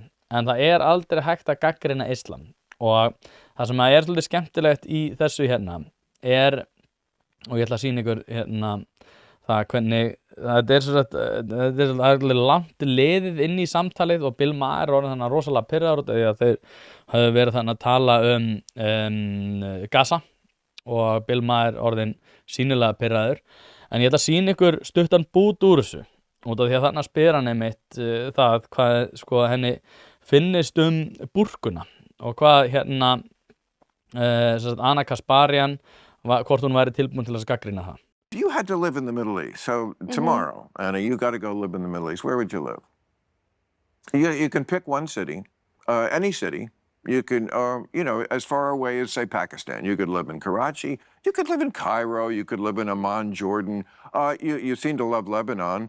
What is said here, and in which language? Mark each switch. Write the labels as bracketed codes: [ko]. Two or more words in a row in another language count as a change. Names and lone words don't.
[is] En það aldrei hægt að gagnrýna Íslam. Og það sem svolítið skemmtilegt í þessu og ég ætla að sýna ykkur það hvernig þetta alveg langt liðið inn í samtalið, og Bill Maher orðinn þannig rosalega pirraður út af því að þeir höfðu verið þannig að tala Gaza, og Bill Maher orðinn sýnilega pirraður. En ég ætla að sýna ykkur stuttan bút úr þessu út af því að þarna spyr hann einmitt það hvað henni finnist búrkuna og hvað Anna Kasparian hvort hún væri tilbúin til að gagnrýna það. [en] If you had to live in the Middle East, so tomorrow, Anna, you got to go live in the Middle East, where would you live? You can pick one city, any city. You can, as far away as, say, Pakistan. You could live in Karachi. You could live in Cairo. You could live in Amman, Jordan. You seem to love Lebanon.